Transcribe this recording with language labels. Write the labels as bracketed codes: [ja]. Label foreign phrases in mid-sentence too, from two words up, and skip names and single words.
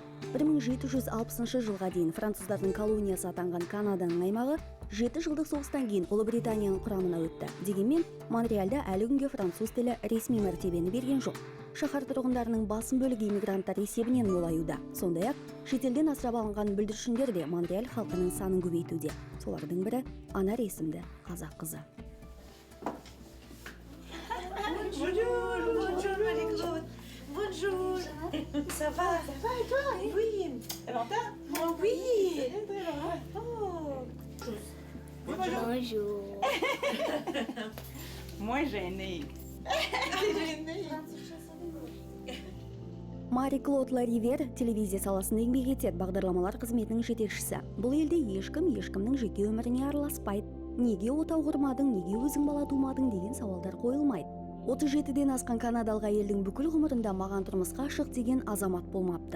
[kk] 1760 жылға дейін француздардың колониясы атанған Канаданың аймағы 7 жылдық соғыстан кейін Ұлыбританияның құрамына өтті. Дегенмен, Монреальда әлі күнге француз тілі ресми мәртебені берген жоқ. Шаһар тұрғындарының басым бөлігі иммигранттар есебінен молаюда. Сондай-ақ, шетелден асырап алынған бүлдіршіндер де Монреаль халқының санын көбейтуде. Солардың бірі Анар есімді қазақ қызы. [fr] Bonjour, ça va et toi? Oui. Oui. Bonjour. Moi gênée. [kk] Мари Клод Ларивер телевизия саласында еңбек етеді, бағдарламалар қызметінің жетекшісі. Бұл елде ешкімнің жеке өміріне араласпайды. Неге отау құрмадың, неге өзің бала тумадың деген сауалдар қойылмайды. 37-ден асқан канадалық әйелдің бүкіл ғұмырында маған тұрмысқа шық деген азамат болмапты.